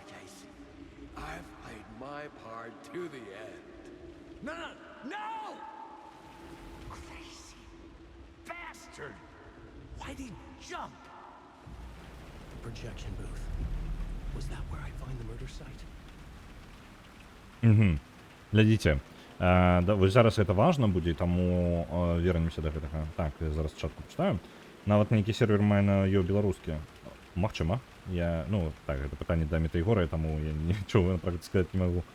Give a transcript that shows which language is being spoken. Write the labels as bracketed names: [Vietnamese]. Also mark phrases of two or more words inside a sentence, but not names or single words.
[English] Casey, I've played my part to the end. No, no, no! Crazy bastard! Why'd he jump? The projection booth. Was that where I find the murder site? Угу. [Belarusian] Глядзіце, да, вось зараз гэта важна будзе, таму вернемся да гэтага. Так, я зараз чатку пачытаю. Нават нейкі сервер мае на ёў беларускі. Магчыма. Я, ну, так, гэта пытанне да Метайгора, таму я нічога пра гэта сказаць не магу.